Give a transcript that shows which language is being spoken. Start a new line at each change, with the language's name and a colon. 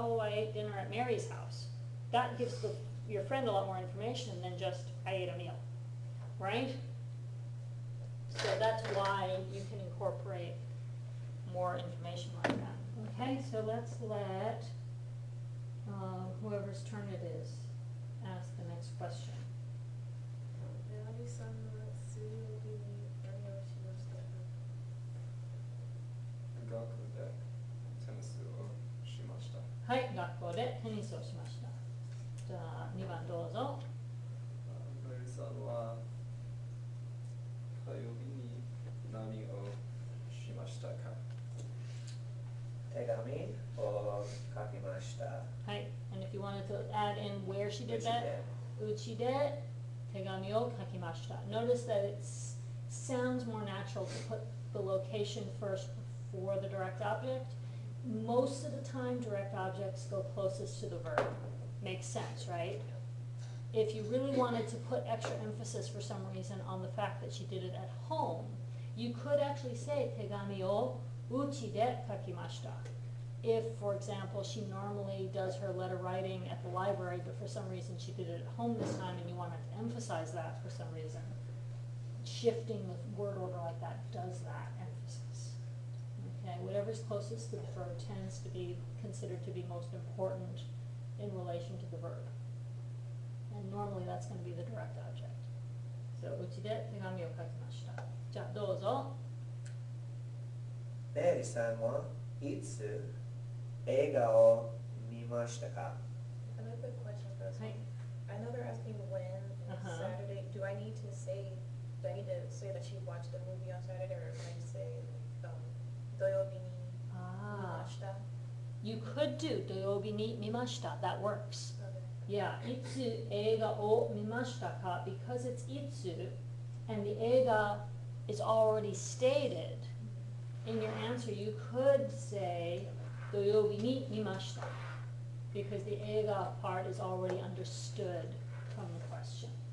English: Oh, I ate dinner at Mary's house. That gives your friend a lot more information than just, I ate a meal, right? So that's why you can incorporate more information like that. Okay, so let's let whoever's turn it is ask the next question.
Japanese: メアリーさんは水曜日に何をしましたか？学でテニスをしました。はい、学校でテニスをしました。じゃあ2番どうぞ。メリーさんは火曜日に何をしましたか？手紙を書きました。
English: はい、and if you wanted to add in where she did
Japanese: うち
English: that,
Japanese: でうちで手紙を書きました。
English: Notice that it sounds more natural to put the location first before the direct object. Most of the time, direct objects go closest to the verb. Makes sense, right? If you really wanted to put extra emphasis for some reason on the fact that she did it at home, you could actually say
Japanese: 手紙をうちで書きました。
English: If, for example, she normally does her letter writing at the library, but for some reason she did it at home this time and you wanted to emphasize that for some reason, shifting the word order like that does that emphasis. Okay, whatever's closest to the verb tends to be considered to be most important in relation to the verb. And normally that's going to be the direct object.
Japanese: So, うちで手紙を書きました。じゃあ、どうぞ。メアリーさんはいつ映画を見ましたか？
English: Another quick question for this
Japanese: はい。
English: one. I know they're asking when and Saturday. Do I need to say that she watched the movie on Saturday, or can I say
Japanese: 土曜日に見ました?
English: You could do
Japanese: 土曜日に見ました.
English: That works. Okay.
Japanese: Yeah, いつ映画を見ましたか?
English: Because it's いつ and the 映画 is already stated. In your answer, you could say
Japanese: 土曜日に見ました
English: because the 映画 part is already understood from the question.